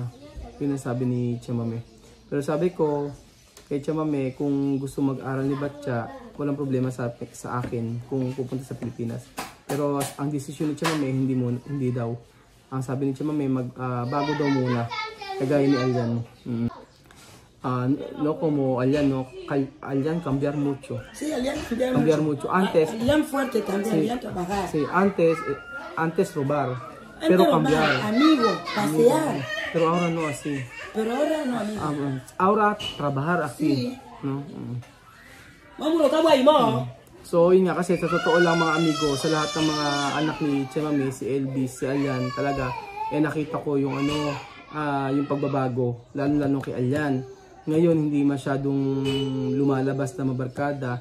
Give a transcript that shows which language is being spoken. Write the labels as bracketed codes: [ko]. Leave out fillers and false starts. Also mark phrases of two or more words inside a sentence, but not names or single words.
[tl] Yun ang sabi ni Chamame. Pero sabi ko kay Chamame, kung gusto mag-aral ni Bacha, walang problema sa akin kung pupunta sa Pilipinas. Pero ang desisyon ni Chamame, hindi daw. Ang sabi ni Chamame, bago daw muna, kagaya ni Alian. [es] No como Alian, no, Alian cambiar mucho. Sí, Alian cambiar mucho. Antes, Alian fuerte también, sí, Alian trabajar. Sí, antes robar, pero cambiar. Amigo, pasear. Pero ahora no así. Pero ahora no, amigo. Ahora trabajar así. Sí. No? Mamulo ka ba mo? [tl] So yun nga, kasi sa totoo lang mga amigo, sa lahat ng mga anak ni Chamame, si Elvis, si Alian, talaga nakita ko yung yung pagbabago, lalo kay Alian. Ngayon hindi masyadong lumalabas na mabarkada.